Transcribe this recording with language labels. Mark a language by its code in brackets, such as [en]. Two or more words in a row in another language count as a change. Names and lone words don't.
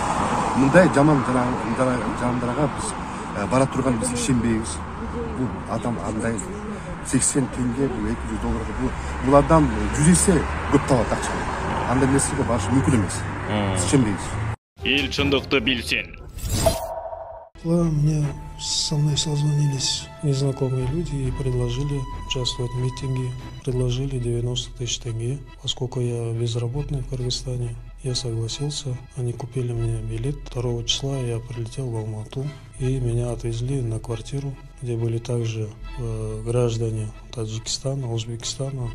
[ky] Мындай жаман жандарға біз бара турган біз ишенбейбиз. Бул адам андай 80 теңге, $200. Бул адам 100 есе көп табат акча. Андай нерсеге барыш мүмкүн эмес. Ишенбейбиз. Эл чындыкты билсин. [ru] Со мной созвонились незнакомые люди и предложили участвовать в митинге. Предложили 90 тысяч тенге. Поскольку я безработный в Кыргызстане, я согласился. Они купили мне билет. 2 числа я прилетел в Алмату. И меня отвезли на квартиру, где были также граждане Таджикистана, Узбекистана.